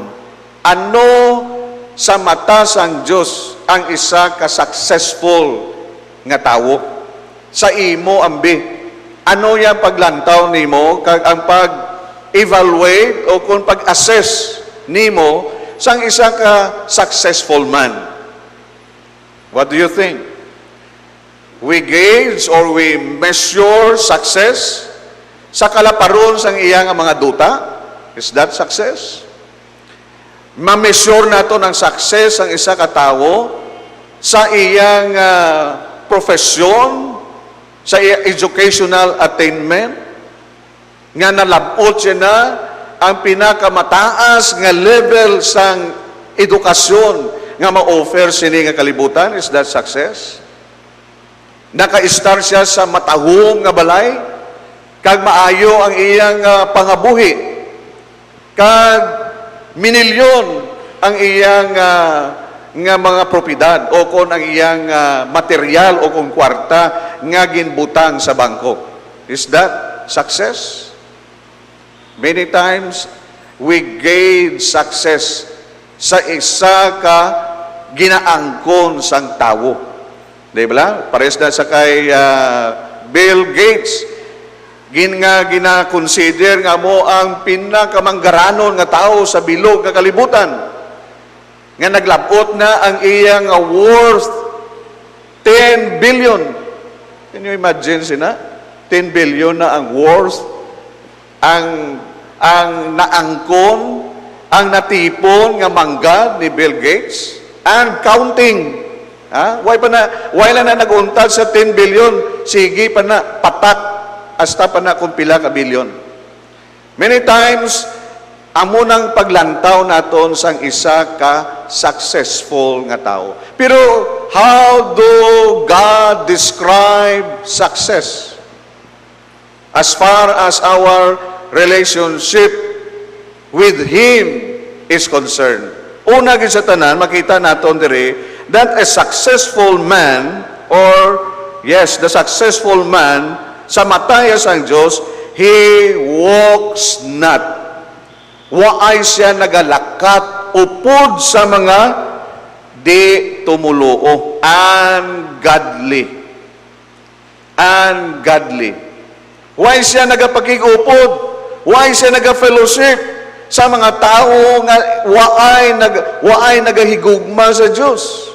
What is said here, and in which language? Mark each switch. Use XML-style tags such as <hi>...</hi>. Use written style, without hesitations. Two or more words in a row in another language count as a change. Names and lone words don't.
<hil>Ano sa mata sang Dios ang isa ka successful nga tawo? Sa imo ambi, ano yang paglantaw nimo kag ang pag-evaluate o kung pag-assess nimo sang isa ka successful man?</hil> <en>What do you think? We gauge or we measure success</en> <hil>sa kalaparon sang iya nga mga duta?</hil> <en>Is that success?</en> <hil>Ma-measure nato ng success ang isa ka tawo sa iyang profesyon, sa iyang</hil> <en>educational attainment,</en> <hil>nga nalabot siya na ang pinakamataas nga level sang edukasyon nga ma-offer sini nga kalibutan.</hil> <en>Is that success?</en> <hil>Naka-star siya sa matahong nga balay, kag maayo ang iyang pangabuhi, kag minilyon ang iyang nga mga propiedad o kung ang iyang material o kung kwarta nga ginbutang sa bangko.</hil> <en>Is that success? Many times, we gauge success</en> <hil>sa isa ka ginaangkon sang tawo.</hil> <tl>Di ba?</tl> <hil>Pares na sa kay Bill Gates, gina-consider nga mo ang pinakamanggaranon nga tao sa bilog nga kalibutan. Nga naglabot na ang iyang worth 10 billion.</hil> <en>Can you imagine</en> <hil>sina? 10 billion na ang worth, ang naangkon, ang natipon nga manggad ni Bill Gates,</hil> <en>and counting.</en> <hil>Why na nag-untad sa 10 billion? Sige pa na, patak, hasta pa na kung pila ka bilyon.</hil> <en>Many times,</en> <hil>amo nang paglantaw naton sang isa ka successful nga tao. Pero,</hil> <en>how do God describe success? As far as our relationship with Him is concerned.</en> <hil>Una gid sa tanan, makita naton diri</hil> <en>that a successful man,</en> <hil>or yes, the successful man, sa mataya sang Diyos,</hil> <en>he walks not.</en> <hil>Waay siya nagalakat upod sa mga di tumuluo.</hil> <en>Ungodly. Ungodly.</en> <hil>Waay siya nagapakigupod. Waay siya nagafellowship sa mga tao nga waay nagahigugma sa Diyos.</hil>